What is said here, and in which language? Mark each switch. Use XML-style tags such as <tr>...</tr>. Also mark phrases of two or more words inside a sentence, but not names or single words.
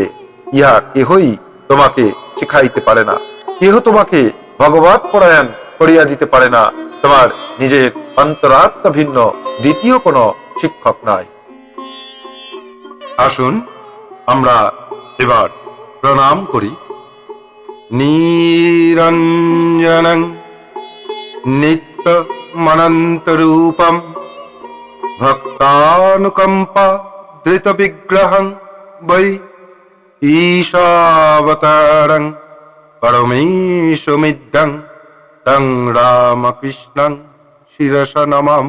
<bn>ইহা কেহই তোমাকে শিখাইতে পারে না। কেহ তোমাকে ভগবৎ পরায়ণ করিয়া দিতে পারে না। তোমার নিজের অন্তরাত্মা ভিন্ন দ্বিতীয় কোনো শিক্ষক নাই। আসুন আমরা এবার প্রণাম করি।</bn> <sa>নিরঞ্জনং নিত্যমনন্তরূপম ভক্তানুকম্পা ধৃত বিগ্রহং বৈ ঈশাবতারং পরমেশমিদ্যং তং রামকৃষ্ণং শিরস নমাম।</sa>